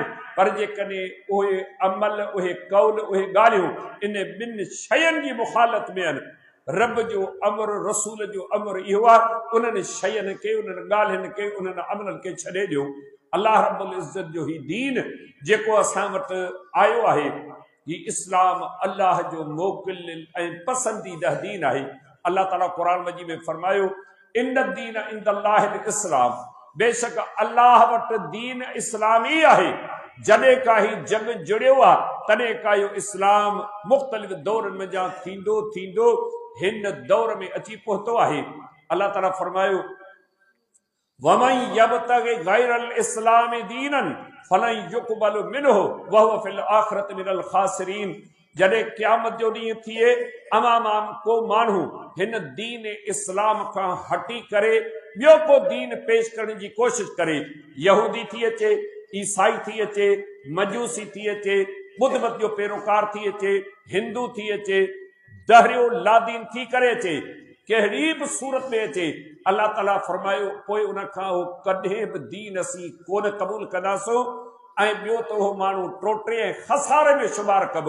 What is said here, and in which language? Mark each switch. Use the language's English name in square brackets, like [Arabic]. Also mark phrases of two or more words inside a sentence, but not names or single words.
[Sindhi] पर जेकॾहिं उहे अमल, उहे कौल, उहे ॻाल्हियूं इन ॿिनि शयुनि जी मुखालत में आहिनि, रब जो अमर, रसूल जो अमर इहो आहे, उन्हनि शयुनि खे, उन्हनि ॻाल्हियुनि खे, उन्हनि अमलनि खे छॾे ॾियो। अल्लाह रब्बुल इज़्ज़त जो ही दीन जेको असां वटि आयो आहे, ही इस्लाम अल्लाह जो मोकिलियल ऐं पसंदीदा दीन आहे। अल्लाह ताला क़ुरान मजीद में फरमायो [Arabic] إن الدين عند الله الإسلام, [Sindhi] बेशक अल्लाह वटि दीन इस्लाम ही आहे। जॾहिं का ही जग जुड़ियो आहे तॾहिं का इहो इस्लाम मुख़्तलिफ़ दौरनि में जा थींदो थींदो हिन दौर में अची पहुतो आहे। अल्लाह ताला फरमायो [Arabic] ومن يبتغ غير الإسلام دينا فلن يقبل منه وهو في الآخرة من الخاسرين. [Sindhi] जॾहिं क़यामत जो ॾींहुं थिए अमाम को माण्हू हिन दीन इस्लाम खां हटी करे ॿियो को दीन पेश करण जी कोशिश करे, यहूदी थी अचे, ईसाई थी अचे, मजूसी थी अचे, बुद्ध मत जो पैरोकार थी अचे, हिंदू थी अचे, दहरियो लादीन थी करे अचे, कहिड़ी बि सूरत में अचे, अल्लाह ताला फरमायो पोइ उन खां उहो कॾहिं बि दीन असीं कोन क़बूल कंदासूं ऐं ॿियो त उहो माण्हू टोटे ऐं खसारे में शुमार कबो।